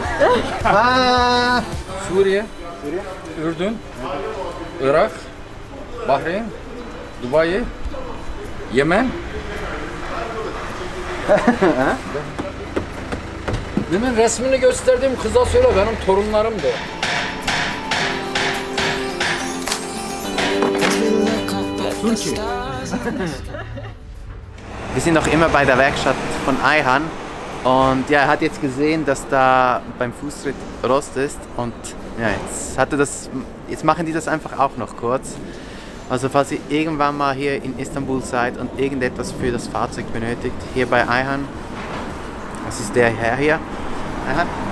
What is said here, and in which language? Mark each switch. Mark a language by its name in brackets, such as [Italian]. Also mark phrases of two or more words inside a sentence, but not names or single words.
[Turkish] Suriye, Ürdün, Irak, Bahreyn, Dubai, Yemen. Demin resmini gösterdiğim kıza söyle, benim torunlarımdı. Türkiye. [German] Wir sind noch immer bei der Werkstatt von Ayhan und ja, er hat jetzt gesehen, dass da beim Fußtritt Rost ist und ja, jetzt machen die das einfach auch noch kurz. Also falls ihr irgendwann mal hier in Istanbul seid und irgendetwas für das Fahrzeug benötigt, hier bei Ayhan, das ist der Herr hier, Ayhan.